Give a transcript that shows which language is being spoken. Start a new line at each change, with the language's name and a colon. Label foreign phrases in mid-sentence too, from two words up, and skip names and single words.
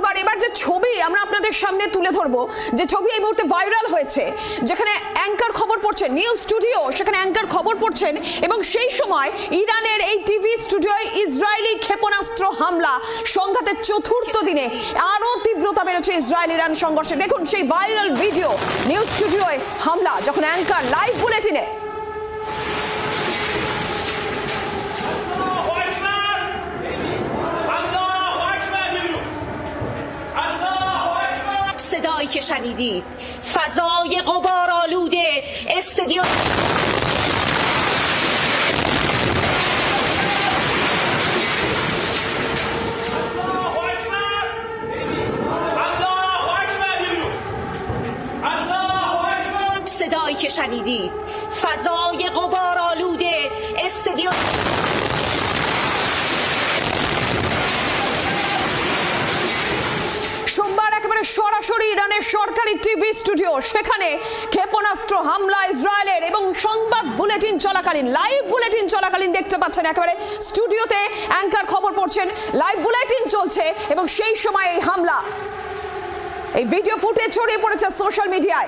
Bangla: আর এবার যে ছবি আমরা আপনাদের সামনে তুলে ধরবো, যে ছবি এই মুহূর্তে ভাইরাল হয়েছে, যেখানে অ্যাঙ্কার খবর পড়ছেন,
English: news studio,
Bangla: সেখানে অ্যাঙ্কার খবর পড়ছেন, এবং সেই সময় ইরানের এই
English: TV studio
Bangla: ইসরায়েলি ক্ষেপণাস্ত্র হামলা, সংঘাতের চতুর্থ দিনে আরও তীব্রতা বেড়েছে ইসরায়েল ইরান সংঘর্ষে। দেখুন সেই
English: viral video, news studio
Bangla: হামলা, যখন অ্যাঙ্কার
English: live bulletin
Persian: صدایی که شنیدید فضای غبارآلود استادیوم صدایی که شنیدید فضای غبارآلود استادیوم
Bangla: সোমবার একেবারে সরাসরি ইরানের সরকারি
English: TV studio,
Bangla: সেখানে ক্ষেপণাস্ত্র হামলা ইসরায়েলের, এবং সংবাদ বুলেটিন চলাকালীন,
English: live bulletin
Bangla: চলাকালীন দেখতে পাচ্ছেন একেবারে স্টুডিওতে অ্যাঙ্কার খবর পড়ছেন,
English: live bulletin
Bangla: চলছে, এবং সেই সময় এই হামলা, এই
English: video footage
Bangla: ছড়িয়ে পড়েছে
English: social media.